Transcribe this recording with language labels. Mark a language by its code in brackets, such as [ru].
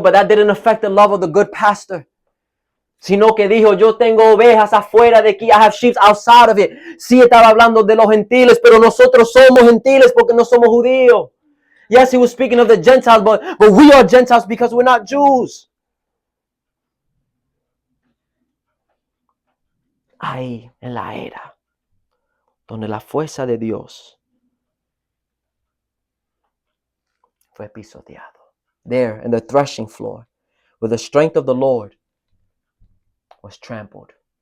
[en] But that didn't affect the love of the good pastor. [es] Sino que dijo, yo tengo ovejas afuera de aquí. [en] I have sheep outside of it. [es] Sí estaba hablando de los gentiles, pero nosotros somos gentiles porque no somos judíos. [en] Yes, he was speaking of the Gentiles, but we are Gentiles because we're not Jews. [es] Ahí, en la era, donde la fuerza de Dios fue pisoteado. [en] There, in the threshing floor, where the strength of the Lord was trampled.